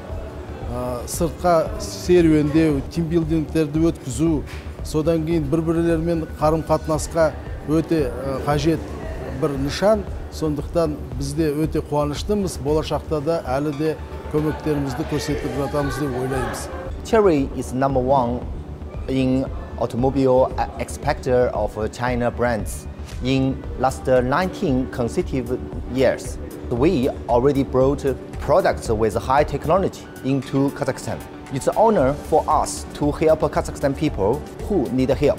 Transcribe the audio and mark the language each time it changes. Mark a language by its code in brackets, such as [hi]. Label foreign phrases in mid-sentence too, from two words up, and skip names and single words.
[kk] Сыртқа серуендеу, тимбилдингтерді өткізу, содан кейін бір-бірлермен қарым-қатынасқа өте қажет бір нышан. Сондықтан бізде өте қуаныштымыз, болашақта да әлі де көмектерімізді көрсетіп жатамыз деп ойлаймыз. [en] Chery is #1 in automobile exporter of China brands in last 19 consecutive years. We already brought products with high technology into Kazakhstan. It's an honor for us to help Kazakhstan people who need help.